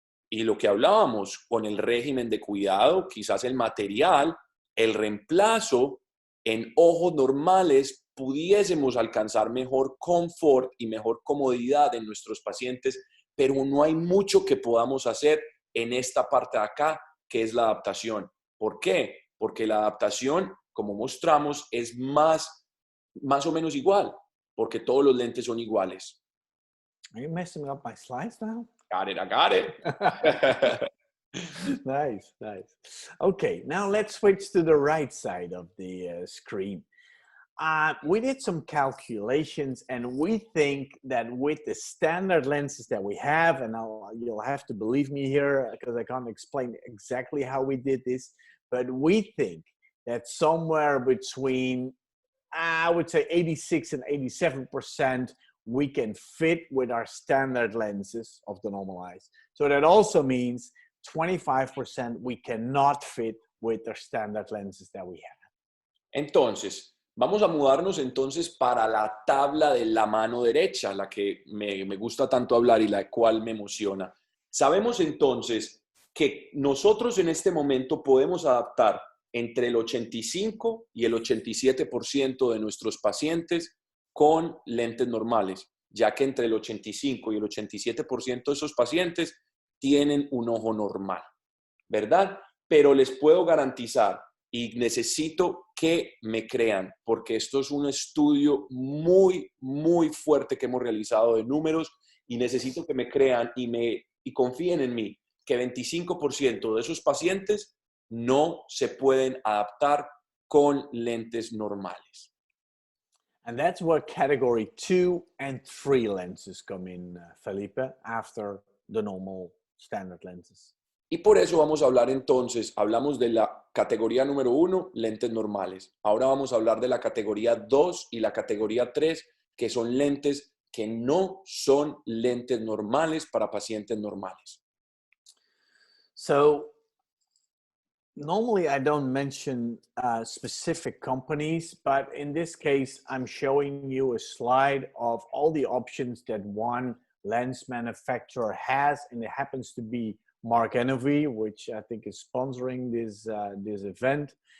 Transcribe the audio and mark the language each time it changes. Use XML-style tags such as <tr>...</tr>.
<es>Y lo que hablábamos con el régimen de cuidado, quizás el material, el reemplazo, en ojos normales pudiésemos alcanzar mejor confort y mejor comodidad en nuestros pacientes, pero no hay mucho que podamos hacer en esta parte de acá, que es la adaptación. ¿Por qué? Porque la adaptación, como mostramos, es más o menos igual, porque todos los lentes son iguales.</es> <en>Are you messing up my slides now? Got it, I got it. Nice, nice. Okay, now let's switch to the right side of the screen. We did some calculations, and we think that with the standard lenses that we have, and you'll have to believe me here because I can't explain exactly how we did this, but we think that somewhere between, I would say 86 and 87%, we can fit with our standard lenses of the normal eyes. So that also means 25% we cannot fit with the standard lenses that we have.</en> <es>Entonces, vamos a mudarnos entonces para la tabla de la mano derecha, la que me gusta tanto hablar y la cual me emociona. Sabemos entonces que nosotros en este momento podemos adaptar entre el 85 y el 87% de nuestros pacientes con lentes normales, ya que entre el 85 y el 87% de esos pacientes tienen un ojo normal, ¿verdad? Pero les puedo garantizar, y necesito que me crean, porque esto es un estudio muy, muy fuerte que hemos realizado de números, y necesito que me crean y confíen en mí, que 25% de esos pacientes no se pueden adaptar con lentes normales.</es> <en>And that's where category 2 and 3 lenses come in, Felipe, after the normal standard lenses.</en> <es>Y por eso vamos a hablar entonces, hablamos de la categoría número 1, lentes normales. Ahora vamos a hablar de la categoría 2 y la categoría 3, que son lentes que no son lentes normales para pacientes normales.</es> <en>So normally I don't mention specific companies, but in this case, I'm showing you a slide of all the options that one lens manufacturer has, and it happens to be Mark Enovy, which I think is sponsoring this event.</en>